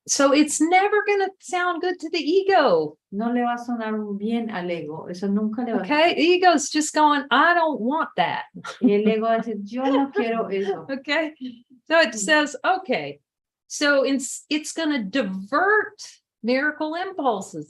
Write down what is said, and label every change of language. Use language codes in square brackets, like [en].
[en] So it's never going to sound good to the ego. [es] No le va a sonar bien al ego, eso nunca le va a [en] Okay, the ego's just going, I don't want that. [es] Y el ego va a decir, yo no quiero eso. [en] Okay, so it says, okay, so it's going to divert miracle impulses.